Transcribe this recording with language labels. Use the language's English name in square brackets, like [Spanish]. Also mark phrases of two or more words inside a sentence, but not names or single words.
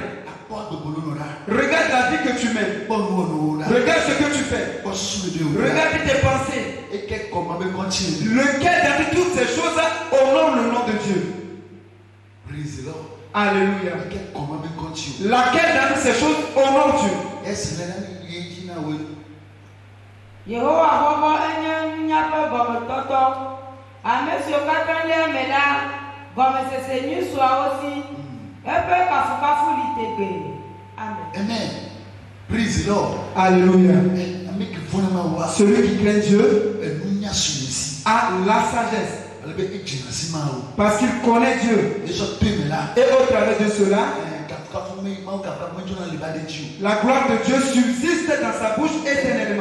[French] Regarde la vie que tu mènes. Regarde ce que tu fais. Regarde tes pensées. Lequel dans toutes ces choses honore le nom de Dieu? Alléluia. Laquelle dans toutes ces choses honore Dieu? [Ewe] Yehowa bɔbɔ enye míaƒe gɔmetɔtɔ. Ame siwo katã le eme la, gɔmesese nyui sɔawo si. Eƒe kafukafu li tegbe. Amen. [English] Amen. Praise the Lord. [French] Alléluia. Celui Celui qui craint Dieu a a la sagesse. Parce qu'il connaît Dieu. Et au travers de cela, la gloire de Dieu subsiste dans sa bouche éternellement.